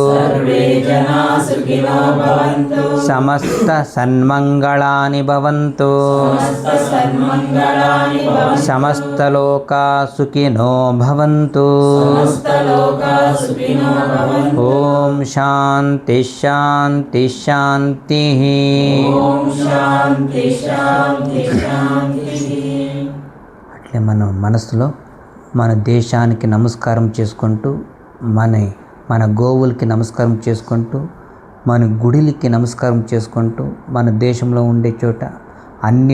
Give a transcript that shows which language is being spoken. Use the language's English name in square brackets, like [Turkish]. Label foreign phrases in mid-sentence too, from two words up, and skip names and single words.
[Sanskrit] समस्त सन्मंगलानि भवन्तु समस्तलोका सुखिनो भवन्तु ओम शांति शांति शांतिः [Telugu] అట్లే మనం మనసులో మన దేశానికి నమస్కారం చేసుకుంటూ మన గోవులకి నమస్కారం చేసుకుంటూ మన గుడిలకి నమస్కారం చేసుకుంటూ మన దేశంలో ఉండే చోట అన్ని